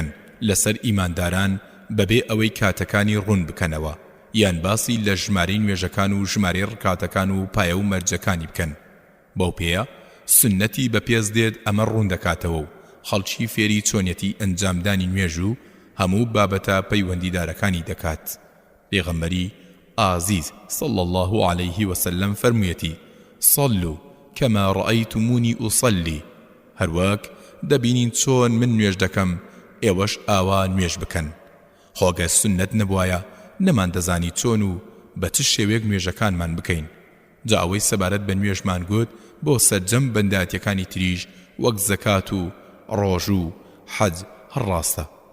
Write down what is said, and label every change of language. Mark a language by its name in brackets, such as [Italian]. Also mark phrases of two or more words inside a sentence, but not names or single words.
[Central Kurdish] لەسەر ئیمانداران بەبێ ئەوەی کاتەکانی ڕوون بکەنەوە یان باسی لە ژمارەی نوێژەکان و ژمارەی ڕکاتەکان و پایە و مەرجەکانی بکەن بەو پێیە سنەتی بەپێز دێت ئەمە ڕوون دەکاتەوە و خەڵکی فێری چۆنیەتی ئەنجامدانی نوێژ و هەموو بابەتە پەیوەندیدارەکانی دەکات پێغەمبەری ئازیز [Arabic] صلى الله عليه وسلم [Central Kurdish] فەرموویەتی [Arabic] صلوا كما رأيتموني أصلي [Central Kurdish] هەروەک دەبینین چۆن من نوێژ دەکەم ئێوەش ئاوا نوێژ بکەن خۆگە سنەت نەبوایە نەمان دەزانی چۆن و بە چ شێوەیەک نوێژەکانمان بکەین جا ئەوەی سەبارەت بە نوێژمان گوت بۆ سەرجەم بەنداتیەکانی تریژ وەک زەکات و ڕۆژ و حەج هەڕاستە